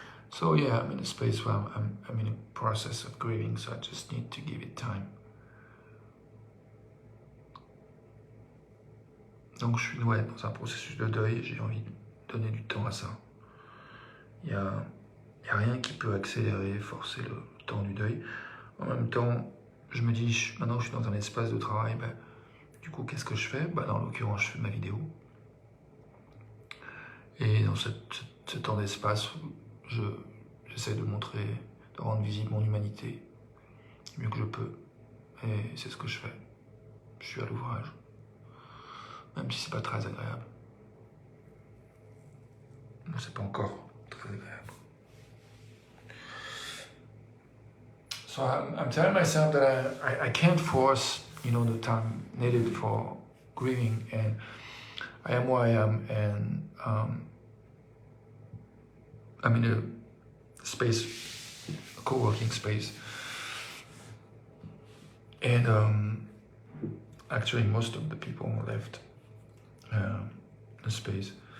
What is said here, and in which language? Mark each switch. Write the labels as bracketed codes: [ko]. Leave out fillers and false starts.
[en] So yeah, I'm in a space where I'm in a process of grieving, so I just need to give it time. [fr] Donc je suis dans un processus de deuil, j'ai envie de donner du temps à ça. Il y a rien qui peut accélérer, forcer le temps du deuil. En même temps, je me dis, maintenant que je suis dans un espace de travail, du coup, qu'est-ce que je fais? Dans l'occurrence, je fais ma vidéo. Et dans ce temps d'espace, j'essaie de montrer, de rendre visible mon humanité du mieux que je peux. Et c'est ce que je fais. Je suis à l'ouvrage. Même si c'est pas très agréable. Non, c'est pas encore très agréable. [en] So I'm telling myself that I can't force, the time needed for grieving, and I am where I am, and I'm in a space, a co-working space, and actually most of the people left the space,